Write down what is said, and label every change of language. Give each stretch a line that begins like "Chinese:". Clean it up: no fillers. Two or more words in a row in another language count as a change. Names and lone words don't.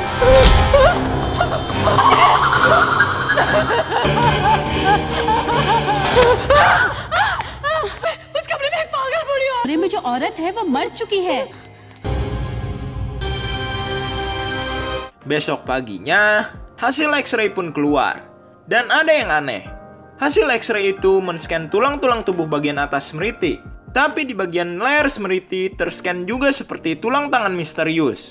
Hindi: उस कमरे में एक पागल बूढ़ी औरत में जो औरत है वो मर चुकी है।
Indonesian: Besok paginya, hasil X-ray pun keluar. Dan ada yang aneh. Hasil X-ray itu men-scan tulang-tulang tubuh bagian atas Smriti. Tapi di bagian leher Smriti terscan juga seperti tulang tangan misterius.